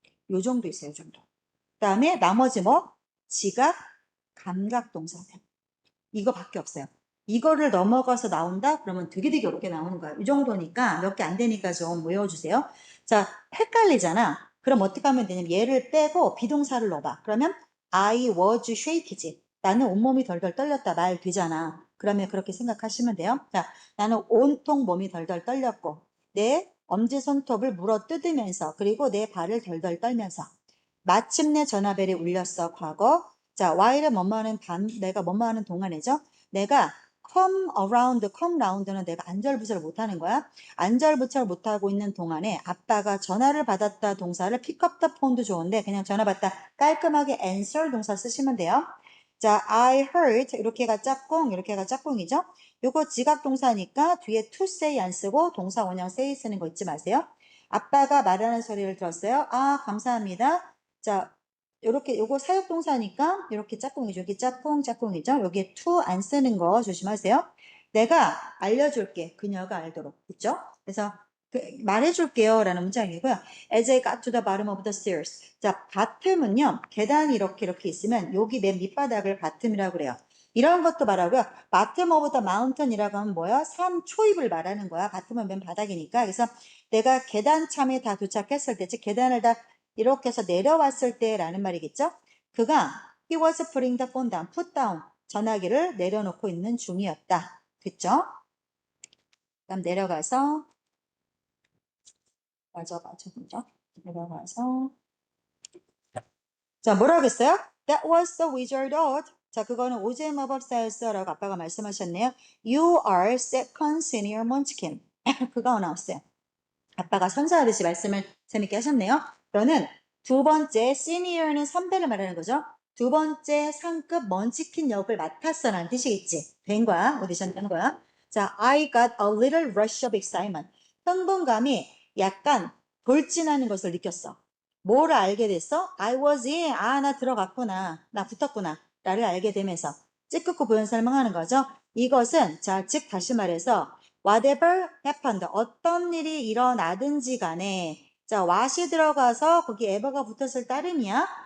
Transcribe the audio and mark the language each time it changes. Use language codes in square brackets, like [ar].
[ko] 요 정도 있어요, 요 정도. 그 다음에 나머지 지각, 감각 동사들. 이거밖에 없어요. 이거를 넘어가서 나온다? 그러면 되게 어렵게 나오는 거예요. 이 정도니까 몇 개 안 되니까 좀 외워주세요. 자, 헷갈리잖아. 그럼 어떻게 하면 되냐면 얘를 빼고 비동사를 넣어봐. [en] 그러면 I was shaky지. [ko] 나는 온몸이 덜덜 떨렸다 말 되잖아. 그러면 그렇게 생각하시면 돼요. 자, 나는 온통 몸이 덜덜 떨렸고 내 엄지손톱을 물어 뜯으면서 그리고 내 발을 덜덜 떨면서 마침내 전화벨이 울렸어. 과거. 자, while은 뭐뭐하는 내가 뭐뭐하는 동안이죠. 내가 come round는 내가 안절부절을 못하는 거야. 안절부절 못하고 있는 동안에 아빠가 전화를 받았다 동사를 [en] pick up the phone [ko] 도 좋은데 그냥 전화 받다 깔끔하게 answer 동사 쓰시면 돼요. 자, I heard 이렇게가 짝꿍, 이렇게가 짝꿍이죠. 요거 지각 동사니까 뒤에 to say 안 쓰고 동사 원형 say 쓰는 거 잊지 마세요. 아빠가 말하는 소리를 들었어요. 아, 감사합니다. 자, 요렇게 요거 사역 동사니까 이렇게 짝꿍이죠. 여기 짝꿍이죠. 여기 to 안 쓰는 거 조심하세요. 내가 알려줄게. 그녀가 알도록. 있죠? 그래서 말해줄게요 라는 문장이고요. [en] As I got to the bottom of the stairs. [ko] 자, bottom은요. 계단이 이렇게 있으면 여기 맨 밑바닥을 bottom이라고 그래요. 이런 것도 말하고요. [en] bottom of the mountain이라고 하면 뭐야? [ko] 산 초입을 말하는 거야. bottom은 맨 바닥이니까. 그래서 내가 계단 참에 다 도착했을 때, 즉 계단을 다 이렇게 해서 내려왔을 때라는 말이겠죠? [en] 그가 he was putting the phone down, put down, [ko] 전화기를 내려놓고 있는 중이었다. 됐죠? 그다음 내려가서 맞아. 내려가서 자, 뭐라고 했어요? [en] That was the wizard oath. [ko] 자, 그거는 오즈의 마법사였어라고 아빠가 말씀하셨네요. [en] You are second senior munchkin. [ko] 그거 나왔어요. 아빠가 선사하듯이 말씀을 재밌게 하셨네요. 너는 두 번째 시니어는 선배를 말하는 거죠. 두 번째 상급 먼치킨 역을 맡았어라는 뜻이겠지. 된 거야. 오디션 된 거야. [en] 자, I got a little rush of excitement. [ko] 흥분감이 약간 돌진하는 것을 느꼈어. 뭐를 알게 됐어? [en] I was in. [ko] 아, 나 들어갔구나. 나 붙었구나. 나를 알게 되면서 찌끄고 부연 설명하는 거죠. 이것은 자, 즉 다시 말해서 [en] whatever happened. [ko] 어떤 일이 일어나든지 간에 자, what이 들어가서 거기 ever가 붙었을 따름이야.